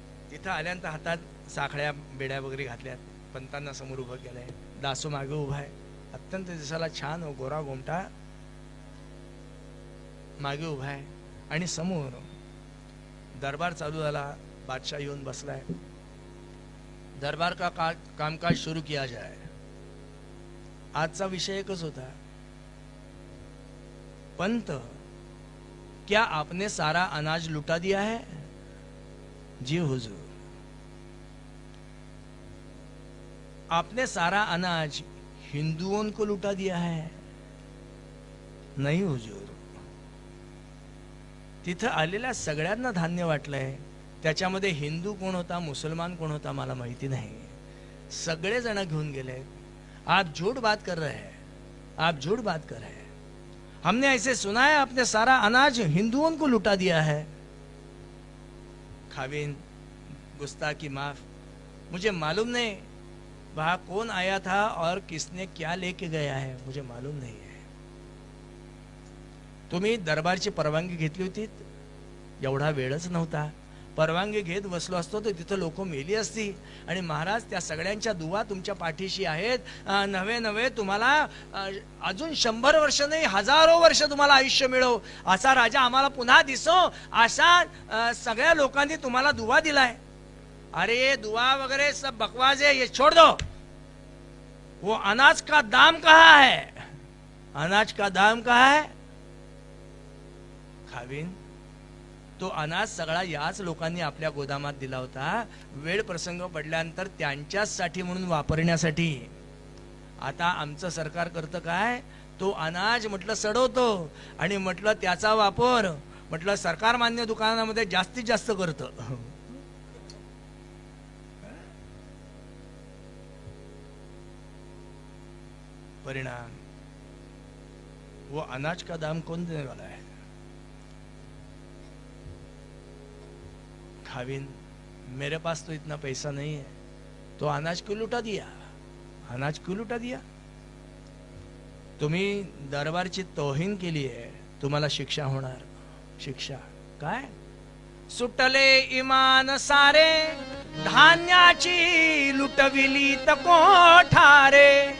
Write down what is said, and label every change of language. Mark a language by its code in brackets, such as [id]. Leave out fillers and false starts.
[mr] तिथं आल्यानंतर हातात साखळ्या बेड्या वगैरे घातल्यात, पंतांना समोर उभं केलंय. दासो मागे उभा आहे, अत्यंत दिसायला छान गोरा गोमटा मागे उभा आहे, आणि समोर दरबार चालू झाला. बादशाह येऊन बसलाय. [hi] दरबार का कामकाज शुरू किया जाए. [mr] आजचा विषय एकच होता, [hi] पंत क्या आपने सारा अनाज लुटा दिया है? जी हुजूर. आपने सारा अनाज हिंदुओं को लुटा दिया है? [mr] नाही हुजूर. तिथं आलेल्या सगळ्यांना धान्य वाटलंय. त्याच्यामध्ये हिंदू कोण होता, मुसलमान कोण होता मला माहिती नाही. सगळे जण घेऊन गेले. [hi] आप झूठ बात कर रहे हैं, आप झूठ बात कर रहे हैं. हमने ऐसे सुना है आपने सारा अनाज हिंदुओं को लुटा दिया है. खाविन गुस्ताखी माफ. मुझे मालूम नहीं वहां कौन आया था और किसने क्या लेके गया है, मुझे मालूम नहीं है. [mr] तुम्ही दरबारची परवानगी घेतली होती? एवढा वेळच नव्हता. परवानगी घेत बसलो असतो तर तिथं लोक मेली असती. आणि महाराज त्या सगळ्यांच्या दुवा तुमच्या पाठीशी आहेत. नवे नवे तुम्हाला अजून 100 वर्ष नाही, हजारो वर्ष तुम्हाला आयुष्य मिळो असा राजा आम्हाला पुन्हा दिसो, अशा सगळ्या लोकांनी तुम्हाला दुवा दिलाय. [hi] अरे ये दुआ वगैरह सब बकवास है, ये छोड़ दो. वो अनाज का दाम कहाँ है? अनाज का दाम कहाँ है? [mr] खावीन तो अनाज सगळा याच लोकांनी आपल्या गोदामात दिला होता. वेळ प्रसंग पडल्यानंतर त्यांच्यासाठी म्हणून वापरण्यासाठी. आता आमचं सरकार करतं काय, तो अनाज म्हटलं सडवतो आणि म्हटलं त्याचा वापर म्हटलं सरकार मान्य दुकानामध्ये जास्तीत जास्त करतं. [hi] परिणाम वो अनाज का दाम कौन देने वाला है? खाविन मेरे पास तो इतना पैसा नहीं है. तो अनाज क्यों लुटा दिया? अनाज क्यों लुटा दिया? [mr] तुम्ही दरबारची तोहीन केली आहे, तुम्हाला शिक्षा होणार. शिक्षा काय? सुटले इमान सारे धान्याची लुटविली त कोठारे.